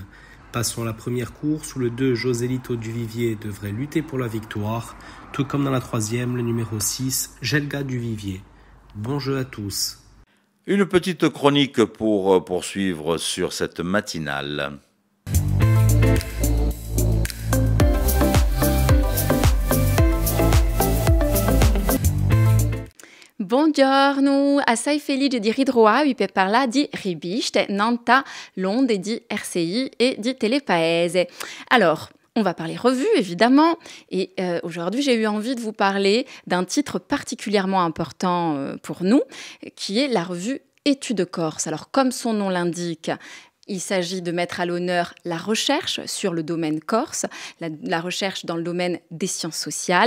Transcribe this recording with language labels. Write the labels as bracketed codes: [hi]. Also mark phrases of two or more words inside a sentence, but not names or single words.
[fr] Passons à la première course où le 2, Joselito Duvivier devrait lutter pour la victoire, tout comme dans la troisième, le numéro 6, Gelga Duvivier. Bon jeu à tous. Une petite chronique pour poursuivre sur cette matinale. [co] Buongiorno, assai felice di ritrovare per parlare di riviste, Nanta, l'onde di RCI et di Telepaese. [fr] Alors, on va parler revue, évidemment, et aujourd'hui, j'ai eu envie de vous parler d'un titre particulièrement important pour nous, qui est la revue Études Corse. Alors, comme son nom l'indique, il s'agit de mettre à l'honneur la recherche sur le domaine corse, la recherche dans le domaine des sciences sociales.